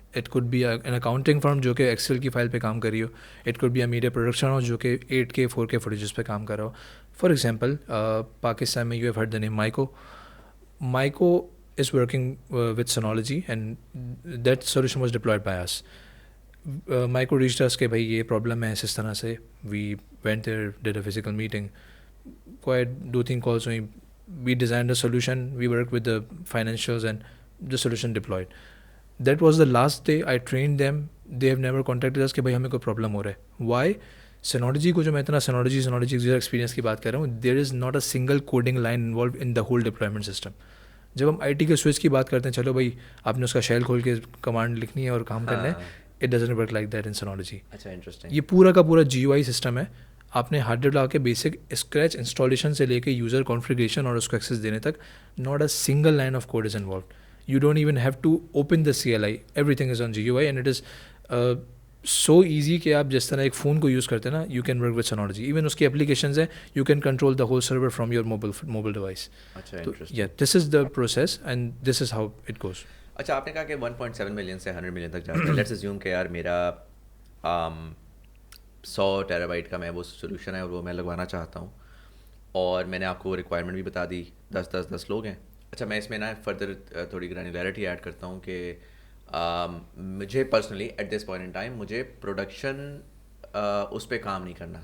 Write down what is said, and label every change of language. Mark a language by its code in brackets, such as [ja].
[en] it could be an accounting firm [ur] جو کہ Excel کی فائل پہ کام کر رہی ہو. [en] it could be a media production house [ur] جو کہ 8K 4K فوٹیجز پہ کام کر رہا ہو. [en] For example Pakistan میں you have heard the name Maiko. Maiko is working with Synology and that solution was deployed by us. [ur] مائیکو reached اس کہ بھائی یہ پرابلم ہے اس طرح سے. [en] We went there did a physical meeting, quite 2-3 calls ہوئیں. We designed a solution, we worked with the financials and the solution deployed. That was the last day I trained them. They have never contacted us [ur] کہ بھائی ہمیں کوئی problem ہو رہا ہے. [en] Why? Synology [ur] کو جو میں اتنا Synology یوزر ایکسپیرینس کی بات کر رہا ہوں, [en] there is not a single coding line involved in the whole deployment system. [ur] جب ہم IT کے سوئچ کی بات کرتے ہیں, چلو بھائی آپ نے اس کا شیل کھول کے کمانڈ لکھنی ہے اور کام کرنا ہے, [en] it doesn't work like that in Synology. [ur] اچھا انٹرسٹنگ. یہ پورا کا پورا GUI سسٹم ہے. آپ نے ہارڈ ڈرائیو لا کے بیسک اسکریچ انسٹالیشن سے لے کے یوزر کانفیگریشن اور اس کو ایکسیس دینے تک [en] Not a single line of code is involved. You don't even have to open the CLI, everything is on GUI and it is so easy [ur] کہ آپ جس طرح ایک فون کو یوز کرتے ہیں نا, [en] You can work with Synology. [ur] Even اس کی اپلیکیشنز ہیں, [en] You can control the whole server from your mobile device. تو یا this is the process and this is how it goes. [ur] اچھا آپ نے کہا کہ 1.7 ملین سے 100 ملین تک جاتا ہے. لیٹس اسیوم کہ یار میرا 100 TB کا میں وہ سولوشن ہے اور وہ میں لگوانا چاہتا ہوں, اور میں نے آپ کو ریکوائرمنٹ بھی بتا دی, 10 لوگ ہیں. اچھا میں اس میں نا فردر تھوڑی گرینولیرٹی ایڈ کرتا ہوں کہ مجھے personally [en] at this point in time [ur] مجھے پروڈکشن اس پہ کام نہیں کرنا.